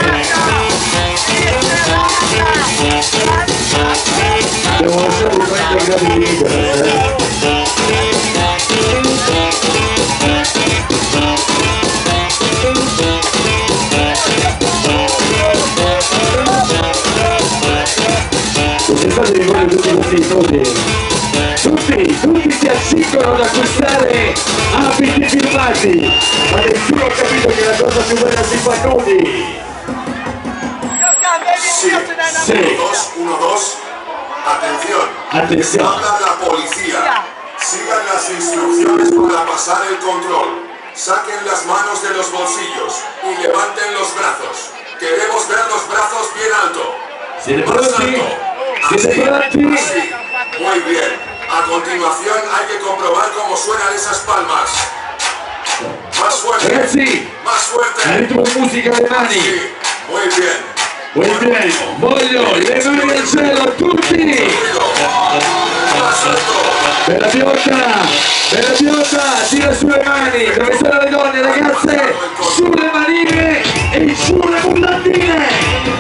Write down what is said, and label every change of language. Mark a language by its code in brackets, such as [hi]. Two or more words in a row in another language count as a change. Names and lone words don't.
[it] Devo lasciare di prendere i gradi di Mykonos, Quest'estate mi voglio tutti questi soldi. Tutti si accingono ad acquistare abiti firmati, ma nessuno ha capito che la cosa più bella si fa nudi. [es] Sí. 1, 2. Atención. Habla la policía. Sigan las instrucciones para pasar el control. Saquen las manos de los bolsillos y levanten los brazos. Queremos ver los brazos bien alto. Más alto. Así. Muy bien. A continuación hay que comprobar cómo suenan esas palmas. Más fuerte. [it] Ragazzi, [es] más fuerte. [it] al ritmo di musica le mani. [es] Sí. Muy bien. [it] Voglio le mani al cielo a tutti. Bella bionda, tira sulle mani. Dove sono le donne, ragazze? Sulle manine e sulle mutandine.